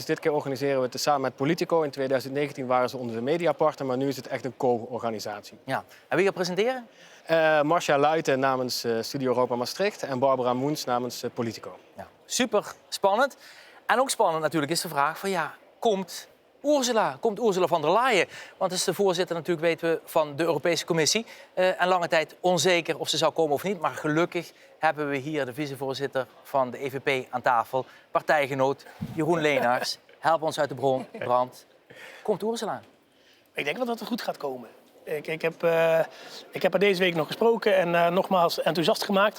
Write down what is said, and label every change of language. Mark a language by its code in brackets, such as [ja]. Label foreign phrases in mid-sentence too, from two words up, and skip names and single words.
[nl] Dit keer organiseren we het samen met Politico. In 2019 waren ze onze mediapartner, maar nu is het echt een co-organisatie. Ja. En wie gaat presenteren? Marcia Luijten namens Studio Europa Maastricht en Barbara Moens namens Politico. Ja, super spannend. En ook spannend natuurlijk is de vraag van ja, komt Ursula von der Leyen? Want dat is de voorzitter natuurlijk, weten we, van de Europese Commissie. En lange tijd onzeker of ze zou komen of niet. Maar gelukkig hebben we hier de vicevoorzitter van de EVP aan tafel. Partijgenoot Jeroen Leenaars. Help ons uit de brand. Komt Ursula? Ik denk wel dat het goed gaat komen. Ik heb haar deze week nog gesproken en nogmaals enthousiast gemaakt.